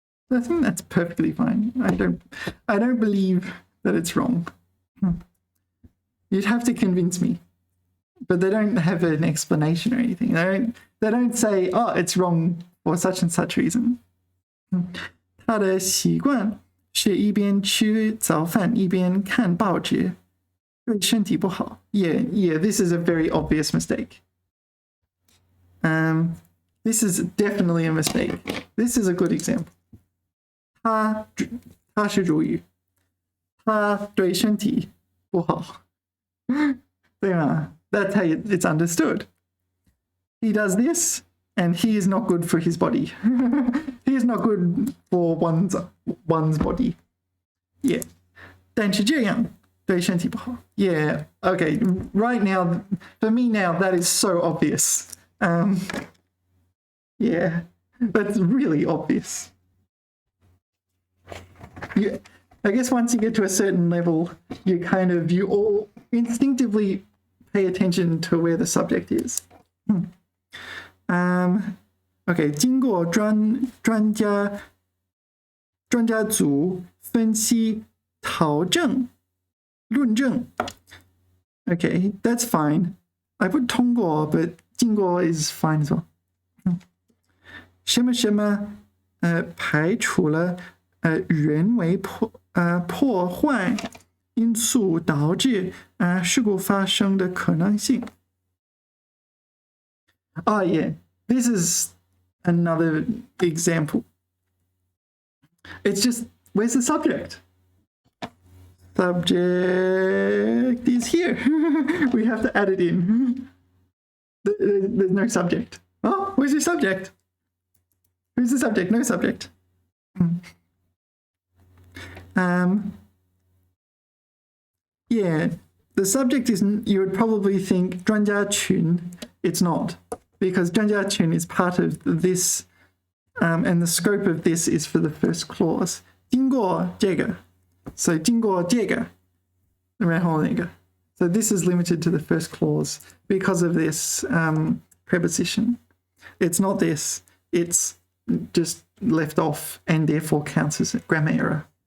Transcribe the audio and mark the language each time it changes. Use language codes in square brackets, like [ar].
[en] I think that's perfectly fine. I don't believe that it's wrong. You'd have to convince me. But they don't have an explanation or anything. They don't say, oh, it's wrong for such and such reason. [zh] 他的习惯是一边吃早饭一边看报纸。对身体不好. [en] Yeah, this is a very obvious mistake. This is definitely a mistake. This is a good example. [zh] 他是主语，他对身体不好，对吗？ [en] That's how it's understood. He does this, and he is not good for his body. He is not good for one's body. [zh] Yeah. 但是这样对身体不好. [en] Yeah, okay, right now, for me now, that is so obvious. Yeah, that's really obvious. I guess once you get to a certain level, you all instinctively pay attention to where the subject is. [zh] Okay, 经过专家组分析讨证论证. [en] Okay, that's fine. I put 通过, but 经过 is fine as well. [zh] 什么什么排除了人为破坏因素导致事故发生的可能性. [en] Oh yeah, this is another example. It's just, where's the subject? Subject is here. We have to add it in. There's no subject. Oh, where's your subject? Who's the subject? No subject. Yeah, the subject isn't, you would probably think 专家群. It's not, because 专家群 is part of this, and the scope of this is for the first clause. [zh] 经过这个. So 经过这个, 然后那个. [en] So this is limited to the first clause because of this preposition. It's not this. It's just left off and therefore counts as a grammar error.